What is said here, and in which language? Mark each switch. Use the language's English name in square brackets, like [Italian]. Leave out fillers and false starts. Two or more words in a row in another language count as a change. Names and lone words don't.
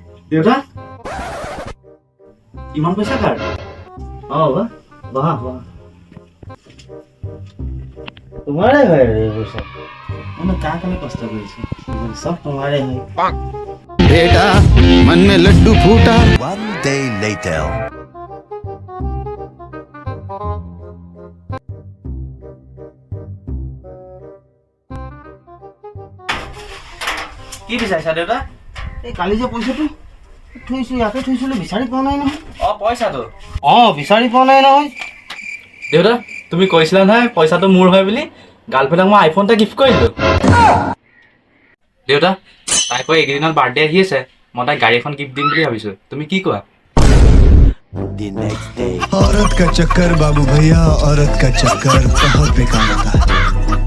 [Assamese] দেউতা ইমান পইচা কাৰ বাহ বাহ তোমাৰে হয় ৰে পইচা মানে কাৰ কাৰণে কষ্ট কৰিছো সব তোমাৰে হয় [Hindi] बेटा मन में लड्डू फूटा [English] 1 day later [Assamese] কি বিচাৰিছা দেউতা এই কালি যে পইচাটো থৈছো ইয়াতে থৈছিলো বিচাৰি পোৱা নাই নহয় পইচাটো বিচাৰি পোৱা নাই নহয় দেউতা তুমি কৈছিলা নহয় পইচাটো মোৰ হয় বুলি গাৰ্লফ্ৰেণ্ডক মই আইফোন এটা গিফ্ট কৰিলো দেউতা তাই কৈ এইকেইদিনত বাৰ্থডে আহি আছে মই তাইক গাড়ী এখন গিফ্ট দিম বুলি ভাবিছো তুমি কি কোৱা [English] the next day [Hindi] औरत का चक्कर बाबू भैया औरत का चक्कर बहुत बेकार होता है